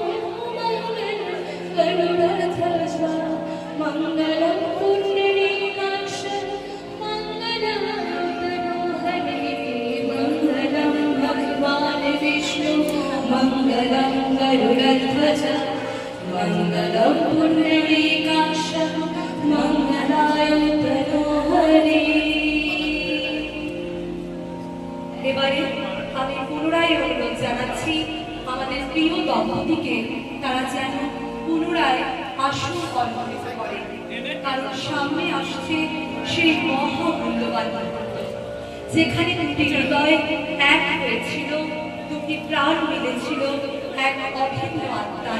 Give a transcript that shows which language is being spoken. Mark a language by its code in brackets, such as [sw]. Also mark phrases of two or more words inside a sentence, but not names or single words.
[sa] गरुडध्वज मङ्गलं पुण्डरीकाक्ष मङ्गलं तनोहरि मङ्गलं भगवान् विष्णु मङ्गलं गरुडध्वज मङ्गलं पुण्डरीकाक्ष मङ्गलाय तनोहरि। [bn] এবারে আমি পুনরায় অনুরোধ জানাচ্ছি আমাদের প্রিয় দম্পতিকে তারা যেন পুনরায় আসন অলঙ্কৃত করে, কারণ সামনে আসছে সেই মহামূল্যবান মুহূর্ত যেখানে দুটি হৃদয় এক হয়েছিল, দুটি প্রাণ মিলেছিল এক অভিন্ন আত্মায়।